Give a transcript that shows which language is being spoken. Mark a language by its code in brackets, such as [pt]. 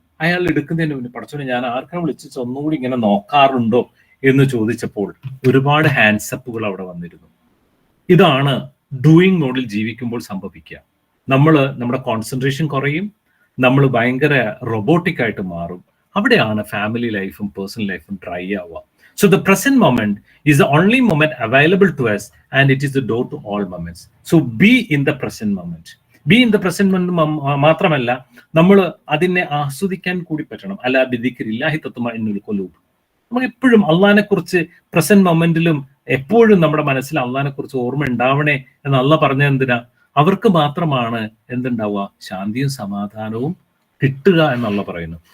[ml] അയാൾ എടുക്കുന്നതിന് മുന്നേ പടച്ചോനെ ഞാൻ ആർക്കാണ് വിളിച്ചിട്ട് ഒന്നുകൂടി ഇങ്ങനെ നോക്കാറുണ്ടോ എന്ന് ചോദിച്ചപ്പോൾ ഒരുപാട് ഹാൻഡ്സപ്പുകൾ അവിടെ വന്നിരുന്നു. ഇതാണ് ഡൂയിങ് മോഡിൽ ജീവിക്കുമ്പോൾ സംഭവിക്കുക. നമ്മുടെ കോൺസെൻട്രേഷൻ കുറയും, നമ്മൾ ഭയങ്കര റോബോട്ടിക് ആയിട്ട് മാറും. അവിടെയാണ് ഫാമിലി ലൈഫും പേഴ്സണൽ ലൈഫും ഡ്രൈ ആവുക. [en] So the present moment is the only moment available to us, and it is the door to all moments. So be in the present moment. Be in the present moment [ml] മാത്രമല്ല, നമ്മൾ അതിനെ ആസ്വദിക്കാൻ കൂടി പറ്റണം. [ar] അല്ല ബിദിക്രില്ലാഹി തത്മഇന്നുൽ ഖുലൂബ്. [ml] നമുക്ക് എപ്പോഴും അള്ളാഹിനെ കുറിച്ച് പ്രസന്റ് മൊമെന്റിലും എപ്പോഴും നമ്മുടെ മനസ്സിൽ അള്ളാഹിനെ കുറിച്ച് ഓർമ്മ ഉണ്ടാവണേ എന്ന് അള്ളാഹ് പറഞ്ഞത് എന്തിനാ? അവർക്ക് മാത്രമാണ് എന്തുണ്ടാവുക? ശാന്തിയും സമാധാനവും കിട്ടുക എന്നുള്ള പറയുന്നു.